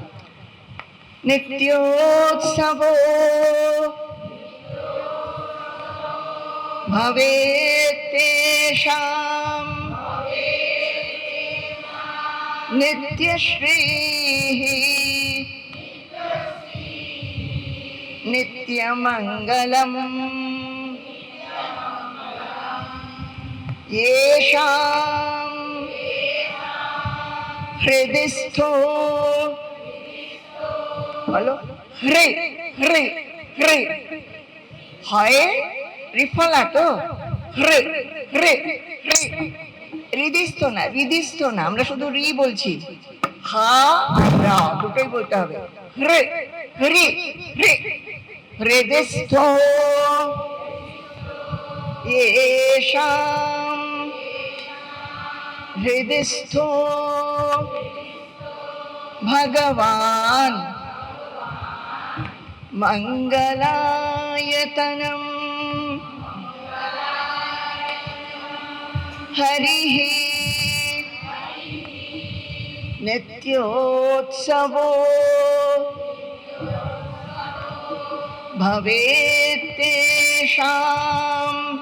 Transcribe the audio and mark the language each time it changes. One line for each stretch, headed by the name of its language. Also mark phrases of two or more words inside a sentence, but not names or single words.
Sanskrit: নিত্যোৎসব ভবেৎ তেষাম নিত্যশ্রীঃ নিত্যমঙ্গলম येषां हृदिस्थो
Bangla: বলো হ্রে হ্রে হ্রে হয় রিফলা তো হ্রে হ্রে হ্রে হৃদিস্থ না, হৃদিস্থ না, আমরা শুধু রি বলছি, হা আর রা দুটোই বলতে হবে।
Sanskrit: হ্রে হ্রে হ্রে হৃদিস্থ येषां हृदिस्थो भगवान् मङ्गलायतनं हरिः नित्योत्सवो भवेत् तेषां